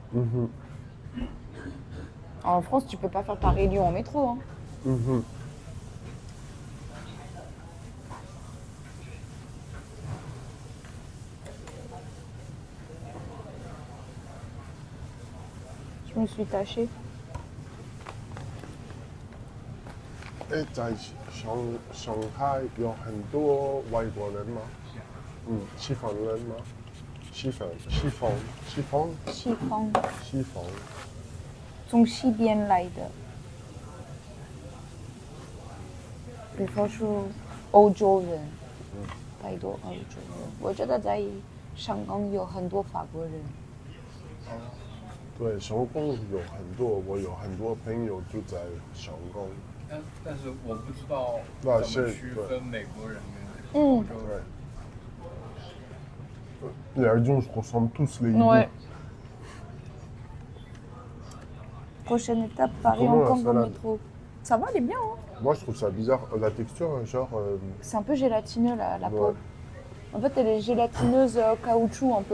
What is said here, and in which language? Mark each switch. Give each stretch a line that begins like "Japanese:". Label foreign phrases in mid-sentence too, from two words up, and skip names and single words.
French: En France, tu peux pas faire Paris-Lyon en métro. Hein. Je me suis tachée.
Chinese: 哎，在上海有很多外国人吗？西方人吗？西方。从西边来的，比方说欧洲人，太多欧洲人。我觉得在香港有很多法国人。对，香港有很多，我有很多朋友住在香港。但是我不知道那怎么是区分美国人跟欧洲人。
French: Les Aldions se ressemblent tous les Ouais. Prochaine étape, Paris, Comment Hong la Kong en salade? métro. Ça va, elle est bien. Hein. Moi, je trouve ça bizarre. La texture, hein, genre. C'est un peu gélatineux la Ouais. peau. En fait, elle est gélatineuse caoutchouc un peu.